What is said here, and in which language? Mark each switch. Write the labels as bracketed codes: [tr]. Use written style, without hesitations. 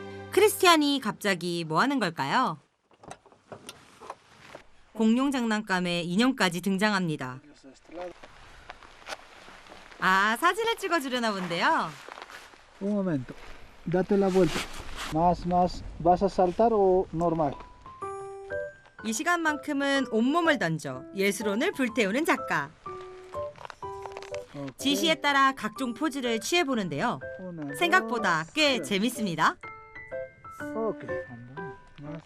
[ko] 크리스티안이 갑자기 뭐 하는 걸까요? 공룡 장난감에 인형까지 등장합니다. 아, 사진을 찍어주려나 본데요. [es] Un momento, date la vuelta. Más, más. ¿Vas a saltar o normal? [ko] 이 시간만큼은 온몸을 던져 예술혼을 불태우는 작가. 지시에 따라 각종 포즈를 취해보는데요. [es] Una, [ko] 생각보다 [es] dos, [ko] 꽤 [es] tres. [ko] 재밌습니다. [es] Okay. Más,